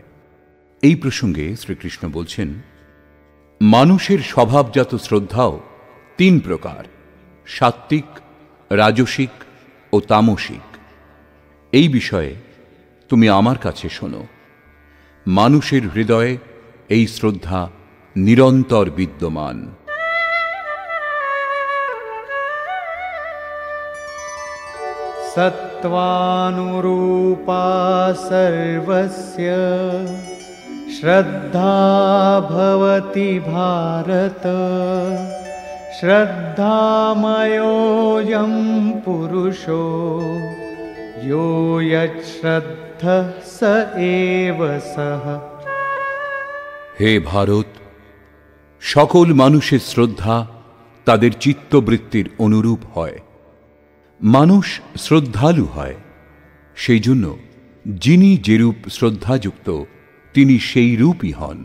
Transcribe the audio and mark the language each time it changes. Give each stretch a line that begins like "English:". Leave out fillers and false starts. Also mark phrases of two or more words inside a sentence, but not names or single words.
Bangla: এই প্রসঙ্গে শ্রীকৃষ্ণ বলছেন, মানুষের স্বভাবজাত শ্রদ্ধাও তিন প্রকার, সাত্ত্বিক, রাজসিক ও তামসিক। এই বিষয়ে তুমি আমার কাছে শোনো। মানুষের হৃদয়ে এই শ্রদ্ধা নিরন্তর বিদ্যমান।
Sanskrit: सत्त्वानुरूपा सर्वस्य श्रद्धा भवति भारत श्रद्धामयोऽयं पुरुषो यो यच्छ्रद्धः स एव सः।
Bangla: হে ভারত, সকল মানুষের শ্রদ্ধা তাদের চিত্তবৃত্তির অনুরূপ হয়। মানুষ শ্রদ্ধালু হয়, সেই জন্য যিনি যেরূপ শ্রদ্ধাযুক্ত তিনি সেই রূপই হন।